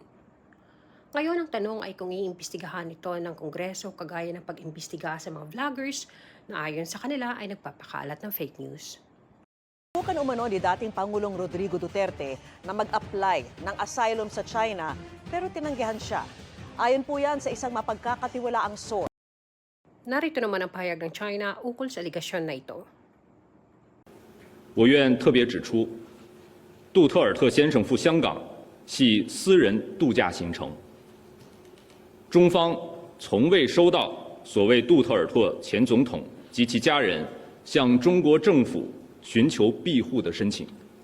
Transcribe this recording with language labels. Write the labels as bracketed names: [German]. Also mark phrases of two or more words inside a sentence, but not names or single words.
[Filipino] Ngayon ang tanong ay kung iimbestigahan ito ng Kongreso kagaya ng pag-imbestiga sa mga vloggers na ayon sa kanila ay nagpapakalat ng [English] fake news. [Filipino] Subukan umano ni dating Pangulong Rodrigo Duterte na mag-apply ng asylum sa China pero tinanggihan siya. Ayon po yan sa isang mapagkakatiwalaang source. Narito naman ang pahayag ng China ukol sa aligasyon na ito. [Chinese] 我愿特别指出，杜特尔特先生赴香港系私人度假行程。中方从未收到所谓杜特尔特前总统及其家人向中国政府寻求庇护的申请。